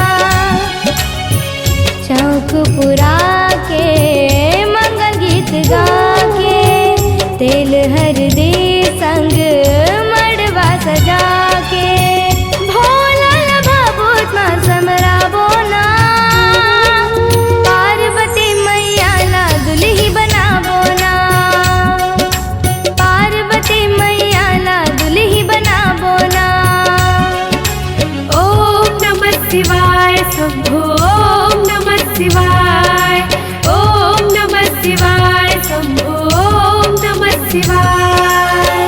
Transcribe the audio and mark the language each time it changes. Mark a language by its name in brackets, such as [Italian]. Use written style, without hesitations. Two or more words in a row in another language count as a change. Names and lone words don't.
[Chhattisgarhi] चौक पुरा के मंगल गीत गा के, तेल हरदी संग मड़वा सजा के, भोला भभूत माँ समराबो ना। पार्वती मैया ला दुल्ही बनाबो ना। पार्वती मैया ला दुल्ही बनाबो ना। [Sanskrit] ओम नमः शिवाय शंभो, ओम नमः शिवाय, ओम नमः शिवाय शंभो, ओम नमः शिवाय।